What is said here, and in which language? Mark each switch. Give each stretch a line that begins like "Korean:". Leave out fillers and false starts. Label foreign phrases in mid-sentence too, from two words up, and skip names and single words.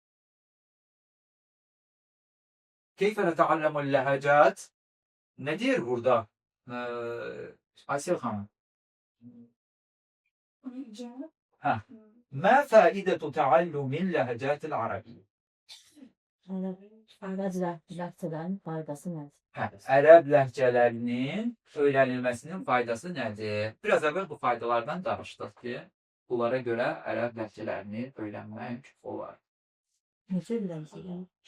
Arabic: كيف نتعلم اللهجات؟
Turkish: Nedir burada? Aysel Hanım.
Arabic: ما فائدة تعلم اللهجات العربية؟
Azerbaijani: Ərəb ləhcələrinin faydası nədir? Ərəb ləhcələrinin öyrənilməsinin faydası nədir? Biraz əvvəl bu faydalardan danışdıq ki, bunlara görə ərəb ləhcələrini öyrənmək olar. Necə öyrənəcək?